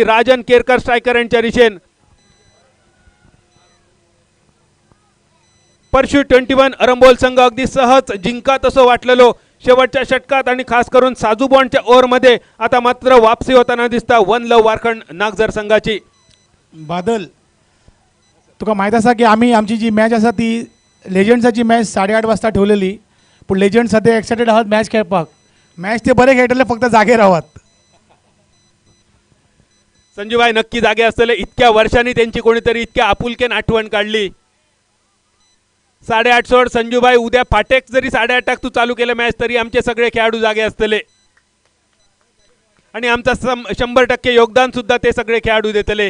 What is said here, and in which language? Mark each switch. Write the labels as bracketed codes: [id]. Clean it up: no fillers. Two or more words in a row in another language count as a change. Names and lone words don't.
[kok] राजन केरकर स्ट्रायकर यांच्या दिशेन. परशु 21 अरंबोल संघ अगदी सहज जिंकत असं वाटलेलो शेवटच्या षटकात आणि खास करून साजू बॉन्डच्या ओव्हरमध्ये आता मात्र वापसी होताना दिसता वन लव वारखंड नागझर संघाची. बादल तुका माहीत आसा की आमची जी मॅच आसा ती लेजंड्साची मॅच 8:30 वाजता ठेवलेली, पूण लेजंड सध्या एक्सायटेड आहात मॅच खेळपाक. मॅच ते बरे खेळटले, फक्त जागे रावात. संजूभाई नक्की जागे असतले. इतक्या वर्षांनी त्यांची कोणीतरी इतक्या आपुलकेन आठवण काढली. 8:30 सोड संजूभाई. उद्या फाटेक जरी 8:30 तू चालू केलं मॅच तरी आमचे सगळे खेळाडू जागे असतले आणि आमचा 100% योगदान सुद्धा ते सगळे खेळाडू देतले.